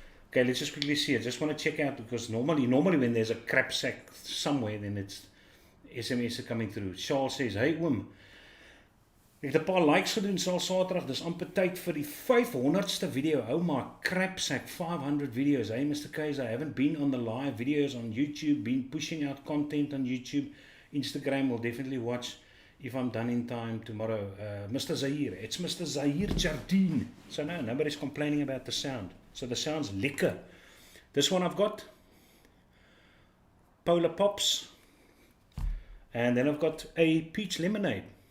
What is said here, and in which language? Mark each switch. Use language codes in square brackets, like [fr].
[en] Okay, let's just quickly see. I just want to check out, because normally when there's a crap sack somewhere, then it's SMS are coming through. Charles says, hey, Wim, [af] Ek het 'n paar likes gedoen Saterdag, dis amper tyd vir die 500ste video. [en] Oh my crap sack, 500 videos. Hey Mr. K's, I haven't been on the live videos on YouTube, been pushing out content on YouTube. Instagram will definitely watch if I'm done in time tomorrow. Mr. Zahir, it's Mr. Zahir Jardine. So no, nobody's complaining about the sound. So the sound's lekker. This one I've got Polar Pops, and then I've got a peach lemonade.